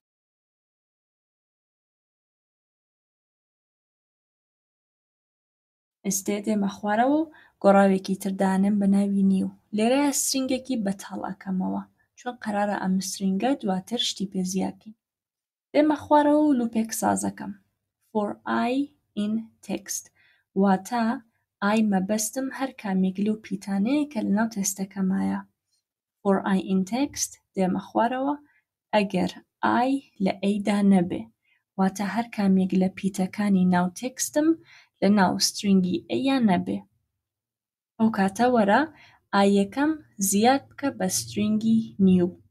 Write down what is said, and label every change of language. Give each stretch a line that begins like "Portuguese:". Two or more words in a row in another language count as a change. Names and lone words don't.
Central Kurdish: ئێستێ دێمە خوارەوە و گۆڕاوێکی تر دانم بە ناوی نیو. لێرەیە سترینگێکی بەتاڵ ئەکەمەوە چۆن قەرارە ئەم سترینگە دواتر شتی پێزیاکەین. دێمە خوارەوە و لوپێک سازەکەم.
English: for I in text
Central Kurdish: واتە I مەبەستم هەر کامێک لەو پیتانەیە کە لەناو تێکستەکەمایە.
English: for I in text
Central Kurdish: دێمە خوارەوە ئەگەر I لە ئەیدا نەبێ واتە هەر کامێک لە پیتەکانی ناو تێکستم لە ناو سترینگی ئەیە نەبێ. ئەو کاتە وەرە I یەکەم زیاد بکە بە سترینگی نیو.